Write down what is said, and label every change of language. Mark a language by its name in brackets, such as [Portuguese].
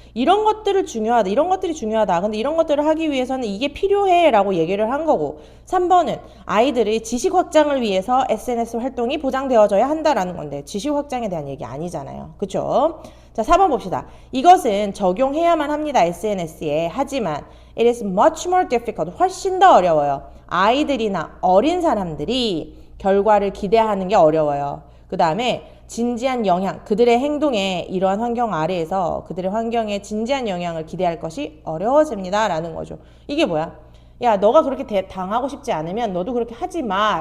[Korean] 이런 것들을 중요하다. 이런 것들이 중요하다. 근데 이런 것들을 하기 위해서는 이게 필요해 라고 얘기를 한 거고 3번은 아이들의 지식 확장을 위해서 SNS 활동이 보장되어져야 한다라는 건데 지식 확장에 대한 얘기 아니잖아요. 그쵸? 자, 4번 봅시다. 이것은 적용해야만 합니다, SNS에. 하지만 [English] it is much more difficult. [Korean] 훨씬 더 어려워요. 아이들이나 어린 사람들이 결과를 기대하는 게 어려워요. 그 다음에 진지한 영향, 그들의 행동에 이러한 환경 아래에서 그들의 환경에 진지한 영향을 기대할 것이 어려워집니다. 라는 거죠. 이게 뭐야? 야, 너가 그렇게 당하고 싶지 않으면 너도 그렇게 하지 마.